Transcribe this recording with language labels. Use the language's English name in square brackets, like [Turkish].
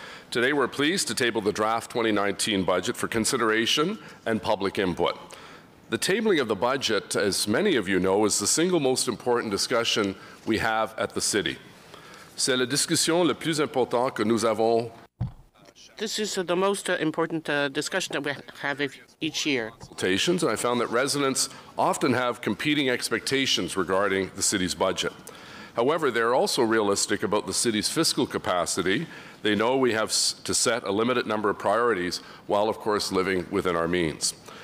[English] Today we're pleased to table the draft 2019 budget for consideration and public input. The tabling of the budget, as many of you know, is the single most important discussion we have at the city. [French] C'est la discussion le plus important que nous avons. [English] This is the most important discussion that we have each year. And I found that residents often have competing expectations regarding the city's budget. However, they're also realistic about the city's fiscal capacity. They know we have to set a limited number of priorities while, of course, living within our means.